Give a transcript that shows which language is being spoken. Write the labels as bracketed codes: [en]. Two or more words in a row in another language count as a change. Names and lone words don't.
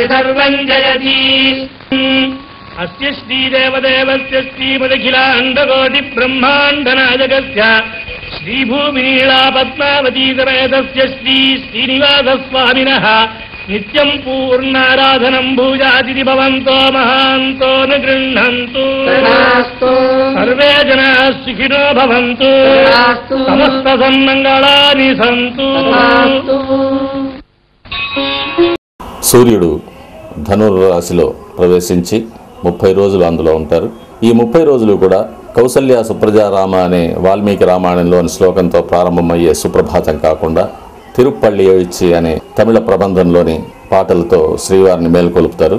[sa] सर्वम् जयति अस्य श्रीदेवदेवस्य श्रीमदखिलाण्डकोटि ब्रह्माण्डनायकस्य श्रीभूमिनीला पद्मावती समेतस्य श्रीनिवासस्वामिनः नित्यं पूर्णाराधनं भूजातिथि भवन्तो महान्तो न गृह्णन्तु सर्वे जनाः सुखिनो भवन्तु समस्त सन्मङ्गलानि सन्तु। [te] సూర్యుడు ధనుర్రాశిలో ప్రవేశించి 30 రోజులు అందులో ఉంటారు. ఈ 30 రోజులు కూడా కౌసల్య సుప్రజ రామ అనే వాల్మీకి రామాయణంలోని శ్లోకంతో ప్రారంభమయ్యే సుప్రభాతం కాకుండా తిరుప్పల్లి ఎయిచి అనే తమిళ ప్రబంధంలోని పాటలతో శ్రీవారిని మేల్కొలుపుతారు.